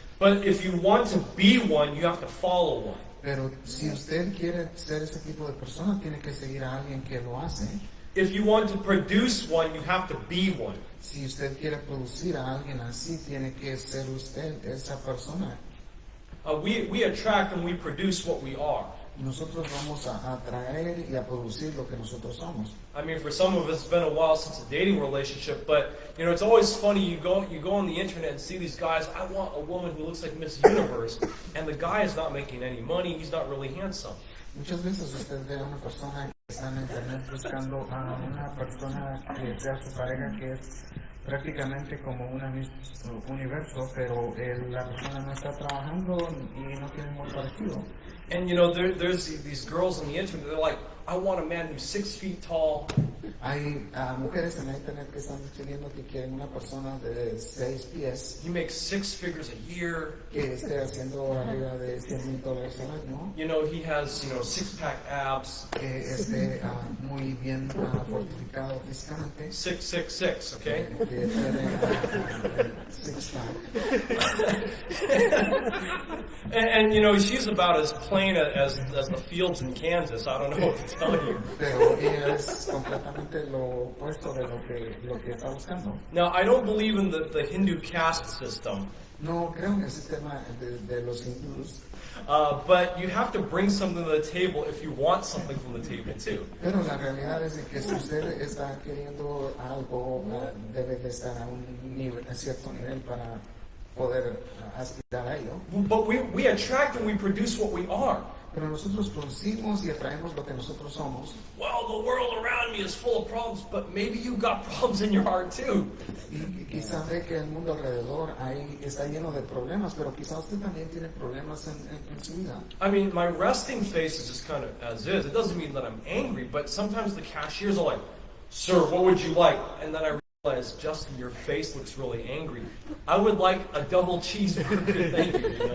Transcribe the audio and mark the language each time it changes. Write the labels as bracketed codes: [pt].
[en] But if you want to be one, you have to follow one. [es] Pero si usted quiere ser ese tipo de persona, tiene que seguir a alguien que lo hace. [en] If you want to produce one, you have to be one. [es] Si usted quiere producir a alguien así, tiene que ser usted esa persona. [en] We attract and we produce what we are. [es] Nosotros vamos a atraer y a producir lo que nosotros somos. [en] I mean, for some of us, it's been a while since a dating relationship, but you know, it's always funny. You go on the internet and see these guys. I want a woman who looks like Miss Universe, and the guy is not making any money. He's not really handsome. [es] Muchas veces usted ve a una persona que está en internet buscando a una persona que sea su pareja que es prácticamente como una Miss Universo, pero la persona no está trabajando y no tiene muy parecido. [en] And you know, there's these girls on the internet. They're like, I want a man who's 6 feet tall. [es] Hay mujeres en la internet que están escribiendo que quieren una persona de 6 pies [en] He makes 6 figures a year. [es] que esté haciendo arriba de $100,000 al año, [en] You know, he has, 6-pack abs. [es] que esté muy bien fortificado físicamente, [en] 666, okay? [es] que tiene six-pack. [en] And she's about as plain as the fields in Kansas. I don't know what to tell you. [es] Pero ella es completamente lo opuesto de lo que está buscando. [en] Now, I don't believe in the Hindu caste system, [es] No creo en el sistema de los hindús, [en] but you have to bring something to the table if you want something from the table too. [es] pero la realidad es de que si usted está queriendo algo, debe de estar a cierto nivel para poder aspirar a ello. [en] But we attract and we produce what we are. [es] Pero nosotros producimos y atraemos lo que nosotros somos. [en] Well, the world around me is full of problems, but maybe you got problems in your heart too. [es] Y quizá ve que el mundo alrededor ahí está lleno de problemas, pero quizá usted también tiene problemas en su vida. [en] I mean, my resting face is just kind of as is. It doesn't mean that I'm angry, but sometimes the cashiers are like, "Sir, what would you like?" And then I realize, Justin, your face looks really angry. I would like a double cheeseburger, thank you,